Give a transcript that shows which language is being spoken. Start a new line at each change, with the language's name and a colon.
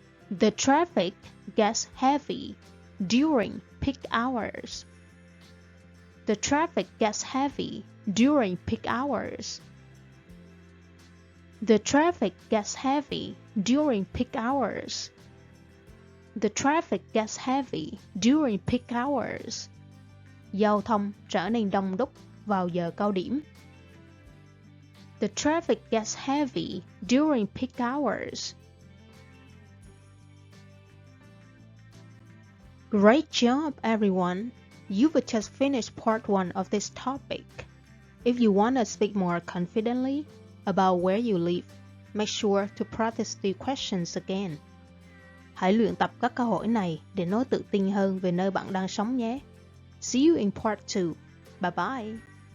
English: The traffic gets heavy during peak hours. The traffic gets heavy during peak hours. The traffic gets heavy during peak hours. The traffic gets heavy during peak hours.
Vietnamese: Giao thông trở nên đông đúc vào giờ cao điểm.
English: The traffic gets heavy during peak hours. Great job, everyone! You've just finished part 1 of this topic. If you want to speak more confidently about where you live, make sure to practice the questions again.
Vietnamese: Hãy luyện tập các câu hỏi này để nói tự tin hơn về nơi bạn đang sống nhé.
English: See you in part 2. Bye bye!